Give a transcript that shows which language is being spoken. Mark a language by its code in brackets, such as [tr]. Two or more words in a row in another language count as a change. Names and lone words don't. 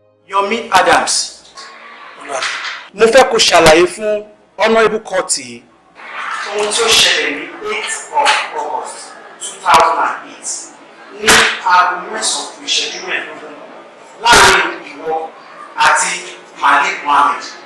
[yo] Yomi Adams, mo fẹ́ kó ṣàlàyé fún Honorable Court yìí. Ohun tí ó ṣẹlẹ̀ ní eight of August two thousand and eight ní aago mẹ́sàn-án kù ìṣẹ́jú mẹ́ẹ̀ẹ́dógún láàrin ìwọ àti Malik Mohammed.